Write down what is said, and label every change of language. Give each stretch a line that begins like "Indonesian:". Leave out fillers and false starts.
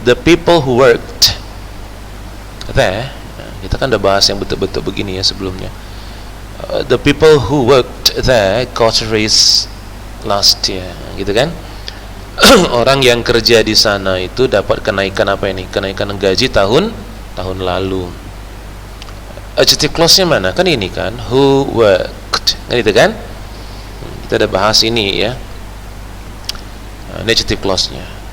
English: The people who worked there.
Indonesian: Nah, kita kan udah bahas yang betul-betul begini ya sebelumnya.
English: The people who worked there got a raise last year,
Indonesian: gitu kan? Orang yang kerja di sana itu dapat kenaikan apa ini? Kenaikan gaji tahun lalu. Adjective clause-nya mana? Kan ini kan,
English: who worked.
Indonesian: Kan itu kan? Kita ada bahas ini, ya. Nah, ini adjective clause-nya.